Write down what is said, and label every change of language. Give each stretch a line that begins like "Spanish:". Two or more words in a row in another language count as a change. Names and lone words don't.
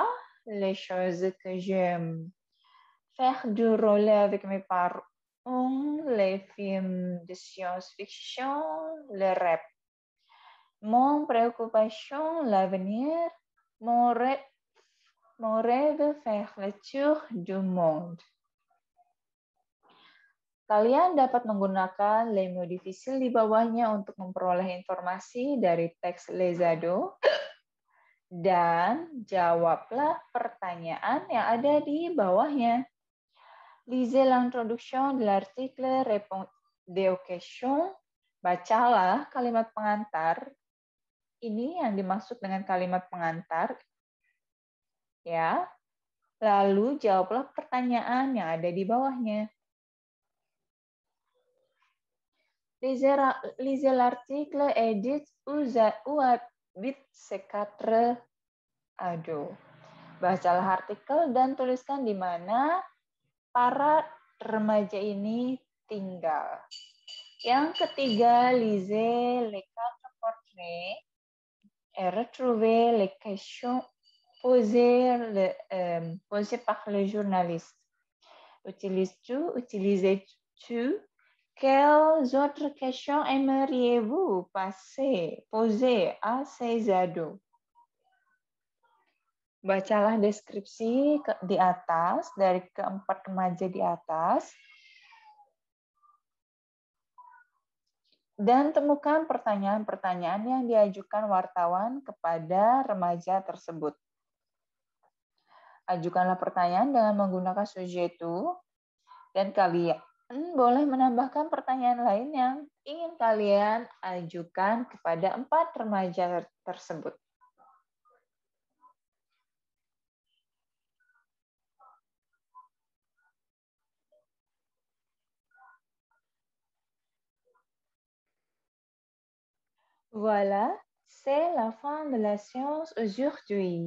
French: Les choses que j'aime, faire du roller avec mes parents, les films de science-fiction, le rap. Mon préoccupation, l'avenir, mon rêve, faire le tour du monde.
Indonesian: Kalian dapat menggunakan
French: les mots difficiles
Indonesian: di bawahnya untuk memperoleh informasi dari teks
French: les ados
Indonesian: dan jawablah pertanyaan yang ada di bawahnya.
French: Lisez l'introduction de l'article, répondez aux questions.
Indonesian: Bacalah kalimat pengantar. Ini yang dimaksud dengan kalimat pengantar. Ya. Lalu jawablah pertanyaan yang ada di bawahnya.
French: Lisez l'article et dites où habitent ces 4 ados.
Indonesian: Bacalah artikel dan tuliskan di mana para remaja ini tinggal. Yang ketiga,
French: lisez les 4 portraits et retrouvez les questions posées par le journaliste. Utilisez-tu? Quelles autres questions aimeriez-vous poser à ces ados?
Indonesian: Bacalah deskripsi di atas, dari keempat remaja di atas, dan temukan pertanyaan-pertanyaan yang diajukan wartawan kepada remaja tersebut. Ajukanlah pertanyaan dengan menggunakan sujetu, dan kalian boleh menambahkan pertanyaan lain yang ingin kalian ajukan kepada 4 remaja tersebut.
French: Voilà, c'est la fin de la séance aujourd'hui.